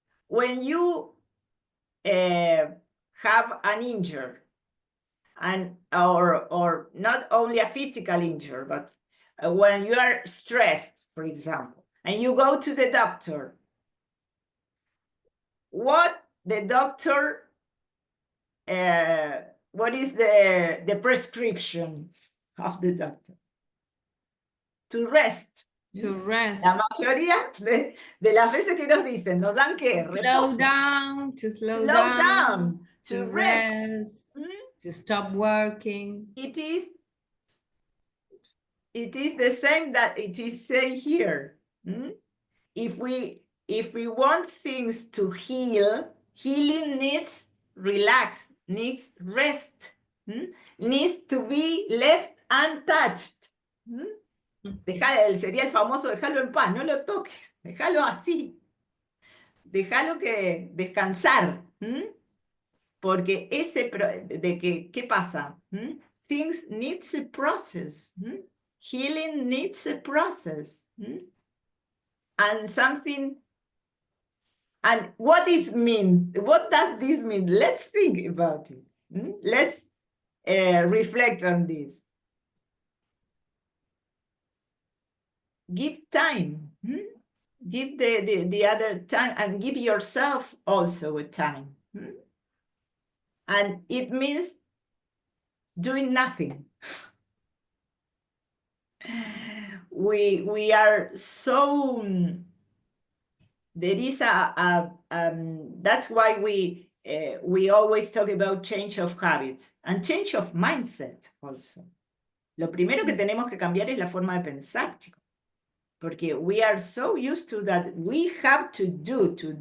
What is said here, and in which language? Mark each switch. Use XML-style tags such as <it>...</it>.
<en>When you have an injury, or not only a physical injury, but when you are stressed, for example, and you go to the doctor, what the doctor, what is the prescription of the doctor? To rest. To rest.</en> <es>La mayoría de las veces que nos dicen, nos dan ¿qué?</es> <en>Slow down, to slow down, to rest. To stop working. It is the same that it is saying here. If we want things to heal, healing needs relax, needs rest, needs to be left untouched.</en> <es>Sería el famoso déjalo en paz, no lo toques, déjalo así, déjalo que descansar, porque ¿qué pasa?</es> <en>Things needs a process, healing needs a process, and something. And what does this mean? Let's think about it. Let's reflect on this. Give time. Give the other time, and give yourself also a time. And it means doing nothing. We are so... There is that's why we always talk about change of habits and change of mindset also.</en> <es>Lo primero que tenemos que cambiar es la forma de pensar, chicos.</es> <en>Porque we are so used to that we have to do.</en>